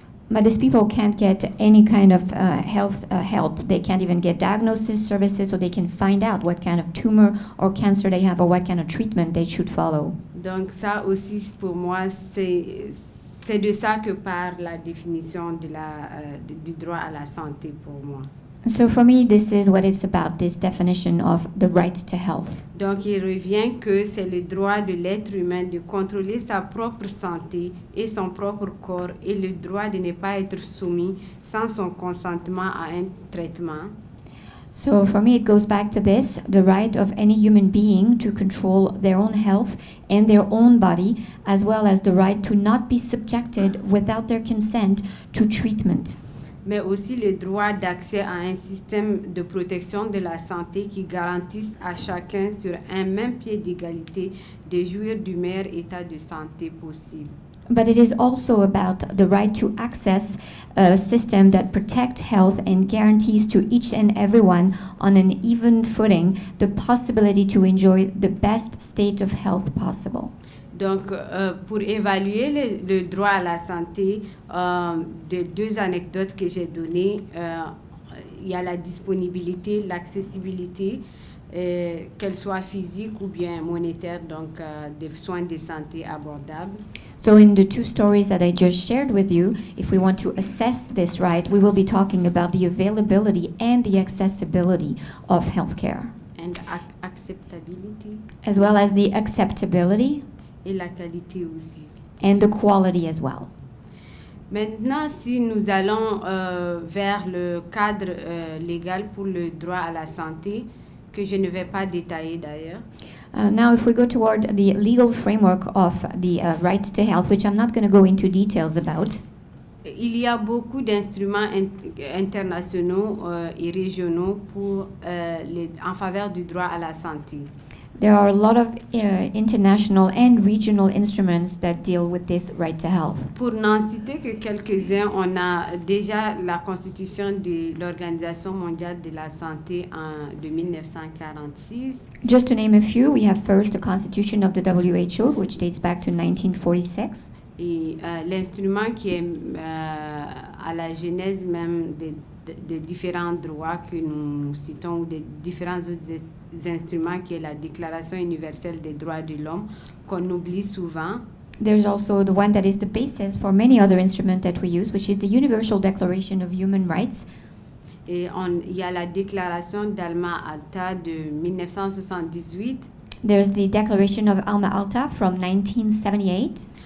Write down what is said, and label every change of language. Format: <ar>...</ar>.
<en>but these people can't get any kind of health help. They can't even get diagnosis services, so they can find out what kind of tumor or cancer they have or what kind of treatment they should follow.</en> <fr>Donc ça aussi, pour moi, c'est de ça que parle la définition du droit à la santé pour moi.</fr> <en>So for me, this is what it's about, this definition of the right to health.</en> <fr>Donc il revient que c'est le droit de l'être humain de contrôler sa propre santé et son propre corps et le droit de ne pas être soumis sans son consentement à un traitement.</fr> <en>So for me, it goes back to this, the right of any human being to control their own health and their own body, as well as the right to not be subjected without their consent to treatment.</en> <fr>Mais aussi le droit d'accès à un système de protection de la santé qui garantisse à chacun sur un même pied d'égalité de jouir du meilleur état de santé possible.</fr> <en>But it is also about the right to access a system that protects health and guarantees to each and everyone on an even footing the possibility to enjoy the best state of health possible.</en> <fr>Donc, pour évaluer le droit à la santé, de deux anecdotes que j'ai données, il y a la disponibilité, l'accessibilité, qu'elle soit physique ou bien monétaire, donc des soins de santé abordables.</fr> <en>So in the two stories that I just shared with you, if we want to assess this right, we will be talking about the availability and the accessibility of healthcare, And acceptability as well as the acceptability</en> <fr>et la qualité aussi.</fr> <en>and the quality as well.</en> <fr>Maintenant, si nous allons vers le cadre légal pour le droit à la santé, que je ne vais pas détailler d'ailleurs,</fr> <en>Now, if we go toward the legal framework of the right to health, which I'm not going to go into details about,</en> <fr>il y a beaucoup d'instruments internationaux et régionaux en faveur du droit à la santé.</fr> <en>there are a lot of international and regional instruments that deal with this right to health.</en> <fr>Pour n'en citer que quelques-uns, on a déjà la constitution de l'Organisation mondiale de la santé de 1946.</fr> <en>Just to name a few, we have first the Constitution of the WHO, which dates back to 1946.</en> <fr>Et l'instrument qui est à la genèse même des différents droits que nous citons ou des différents autres instruments, qui est la Déclaration universelle des droits de l'homme, qu'on oublie souvent.</fr> <en>There's also the one that is the basis for many other instruments that we use, which is the Universal Declaration of Human Rights.</en> <fr>Et il y a la Déclaration d'Alma-Ata de 1978.</fr> <en>There's the Declaration of Alma-Ata from 1978.</en>